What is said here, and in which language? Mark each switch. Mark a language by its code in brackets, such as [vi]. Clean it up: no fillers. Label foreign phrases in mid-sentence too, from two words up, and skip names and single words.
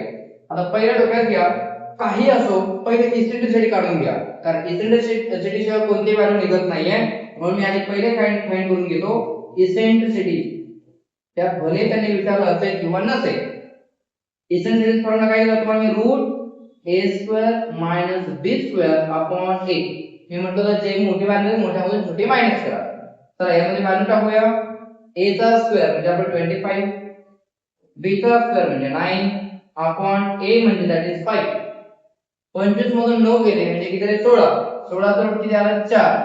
[mr] आता पहिल्या डोक्यात घ्या, काही असो पहिले इसेंट्रिसिटी काढून घ्या, कारण इसेंट्रिसिटी शिवाय कोणती व्हॅल्यू निघत नाहीये. म्हणून मी आधी पहिले फाइंड करून घेतो इसेंट्रिसिटी. त्या भले त्यांनी विचारलं असेल किंवा नसेल. इसेंट्रिसिटी फॉर्म्युला काय दिला तुम्हाला मी, रूट a² - b² a. मी म्हटलं तर जे मोठी व्हॅल्यू आहे मोठ्यामधून छोटी मायनस करा. तर यामध्ये व्हॅल्यू टाकूया. a चा स्क्वेअर म्हणजे आपला 25, b चा स्क्वेअर म्हणजे 9 अपॉन a म्हणजे [en] that is [mr] 5. 25 मधून 9 गेले म्हणजे किती झाले, 16. 16 चा रूट किती आला, 4.